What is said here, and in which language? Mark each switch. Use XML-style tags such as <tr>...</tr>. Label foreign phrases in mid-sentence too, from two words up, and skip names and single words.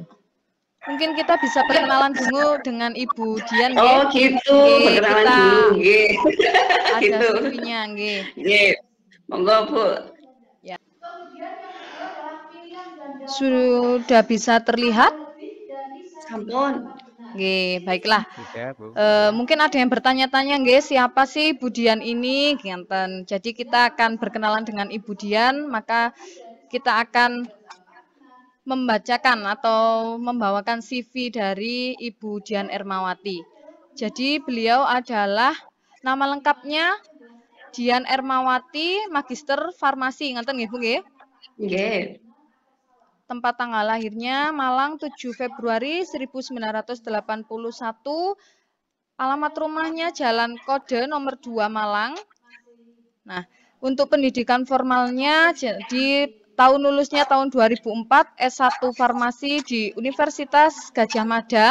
<id>Mungkin kita bisa perkenalan dulu dengan Ibu Dian. Oh gitu, perkenalan dulu. Nggih. Ada CV-nya, nggih. Nggih.</id> <jv>Monggo Bu.</jv> <id>Ya. Sudah bisa terlihat? Sampun. Nggih, baiklah. Mungkin ada yang bertanya-tanya, nggih, siapa sih Ibu Dian ini? Ngenten. Jadi kita akan berkenalan dengan Ibu Dian, maka kita akan membacakan atau membawakan CV dari Ibu Dian Ermawati. Jadi beliau adalah nama lengkapnya Dian Ermawati, Magister Farmasi.</id> <jv>Ngenten nggih, Bu nggih?</jv> <id>Nggih. Tempat tanggal lahirnya Malang 7 Februari 1981. Alamat rumahnya Jalan Kode nomor 2 Malang. Nah, untuk pendidikan formalnya di tahun lulusnya tahun 2004 S1 Farmasi di Universitas Gadjah Mada.</id>